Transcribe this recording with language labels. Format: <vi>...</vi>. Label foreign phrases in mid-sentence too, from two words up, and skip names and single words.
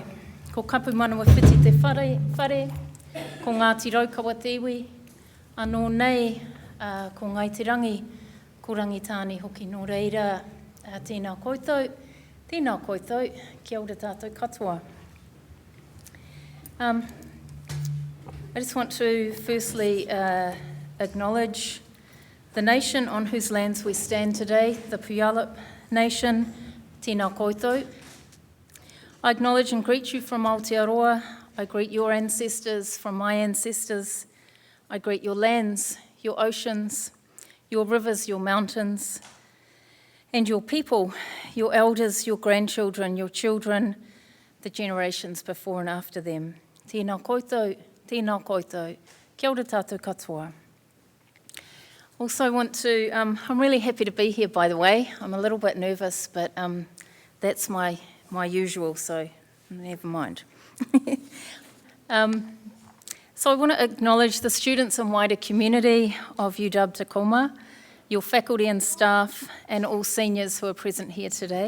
<mi>Ko kapu manawa whiti te whare. Ko Ngāti Raukawa te iwi. Anō nei, ko Ngaiterangi, ko Rangitāne hoki nō reira. Tēnā koutou, kia ora tātou katoa.</mi> <en>I just want to firstly acknowledge the nation on whose lands we stand today, the Puyallup Nation,</en> <mi>tēnā koutou.</mi> <en>I acknowledge and greet you from Aotearoa. I greet your ancestors from my ancestors. I greet your lands, your oceans, your rivers, your mountains, and your people, your elders, your grandchildren, your children, the generations before and after them.</en> <mi>Tēnā koutou, kia ora tātou katoa.</mi> <en>Also want to, I'm really happy to be here, by the way. I'm a little bit nervous, but that's my usual, so never mind. So I want to acknowledge the students and wider community of UW Tacoma, your faculty and staff, and all seniors who are present here today.</en>